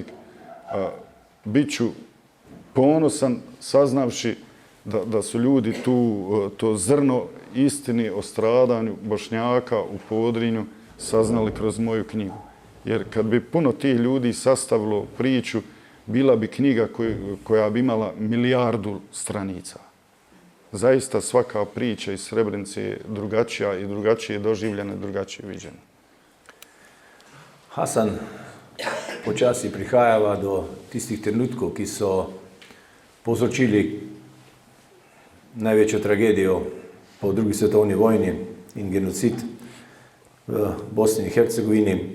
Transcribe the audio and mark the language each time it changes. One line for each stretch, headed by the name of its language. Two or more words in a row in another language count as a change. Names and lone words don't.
Bosnian: Biću ponosan saznavši da su ljudi to zrno istini o stradanju Bošnjaka u Podrinju saznali kroz moju knjigu. Jer kad bi puno tih ljudi sastavilo priču, bila bi knjiga koja bi imala 1 milijardu stranica. Zaista svaka priča iz Srebrenice je drugačija i drugačije doživljena, drugačije viđena.
Slovenian: Hasan, počasi prihajava do tistih trenutkov, ki so povzročili največjo tragedijo po drugi svetovni vojni in genocid v Bosni in Hercegovini.